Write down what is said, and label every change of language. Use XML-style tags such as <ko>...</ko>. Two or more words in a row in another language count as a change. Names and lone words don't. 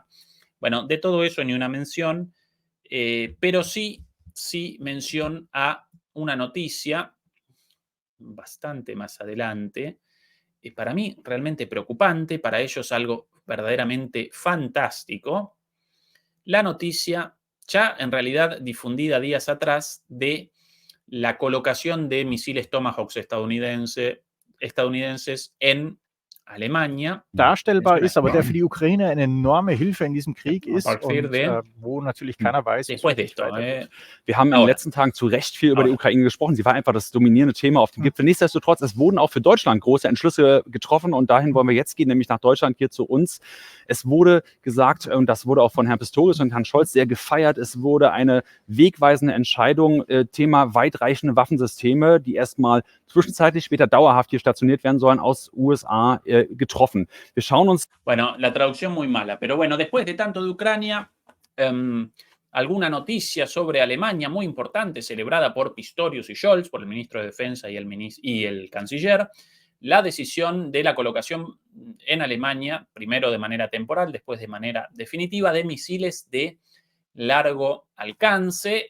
<es>Bueno, de todo eso ni una mención, pero sí mención a una noticia bastante más adelante, para mí realmente preocupante, para ellos algo verdaderamente fantástico, la noticia ya en realidad difundida días atrás de la colocación de misiles Tomahawk estadounidenses en Alemania.</es> <de>darstellbar ist, aber der für die Ukraine eine enorme Hilfe in diesem Krieg</de> <es>A</es> <de>ist</de> <es>partir</es> <de>und</de> <es>de</es> <de>wo natürlich keiner weiß, wie es</de> <es>después de</es> <de>wirklich</de> <es>esto.</es> <de>weitergeht. Wir haben in den</de> <es>Ahora.</es> <de>letzten Tagen zu Recht viel über die</de> <es>Ahora.</es> <de>Ukraine gesprochen. Sie war einfach das dominierende Thema auf dem Gipfel. Nichtsdestotrotz, es wurden auch für Deutschland große Entschlüsse getroffen und dahin wollen wir jetzt gehen, nämlich nach Deutschland, hier zu uns. Es wurde gesagt, und das wurde auch von Herrn Pistorius und Herrn Scholz sehr gefeiert, es wurde eine wegweisende Entscheidung, Thema weitreichende Waffensysteme, die erstmal zwischenzeitlich, später dauerhaft hier stationiert werden sollen, aus USA getroffen. Wir schauen uns</de> <es>Bueno, la traducción muy mala, pero bueno, después de tanto de Ucrania, alguna noticia sobre Alemania muy importante, celebrada por Pistorius y Scholz, por el ministro de Defensa y el canciller, la decisión de la colocación en Alemania, primero de manera temporal, después de manera definitiva, de misiles de largo alcance.</es>